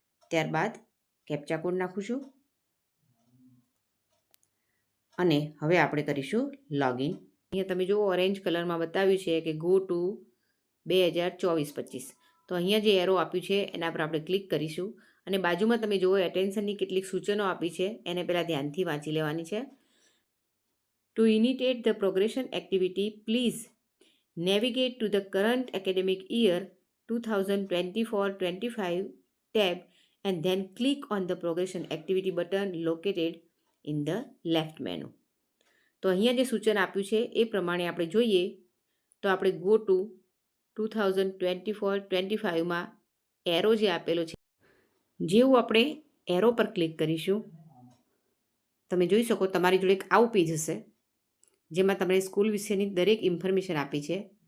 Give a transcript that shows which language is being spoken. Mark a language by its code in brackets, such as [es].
[gu] ત્યારબાદ captcha code નાખું છું અને હવે આપણે કરીશું લોગિન. અહીંયા તમે જુઓ, ઓરેન્જ કલરમાં બતાવ્યું છે કે ગો ટુ 2024-25. તો અહીંયા જે એરો આપ્યું છે એના પર આપણે ક્લિક કરીશું અને બાજુમાં તમે જુઓ એટેન્શનની કેટલીક સૂચનો આપી છે, એને પહેલાં ધ્યાનથી વાંચી લેવાની છે. [en] To initiate the progression activity, please navigate to the current academic year 2024-25 tab and then click on the progression activity button located in the left menu. [gu] તો અહીંયા જે સૂચન આપ્યું છે એ પ્રમાણે આપણે જોઈએ તો આપણે ગો ટુ 2024-25માં એરો જે આપેલો છે, જેવું આપણે એરો પર ક્લિક કરીશું તમે જોઈ શકો તમારી જોડે એક આવું પેજ હશે જેમાં તમને સ્કૂલ વિશેની દરેક ઇન્ફોર્મેશન આપી છે.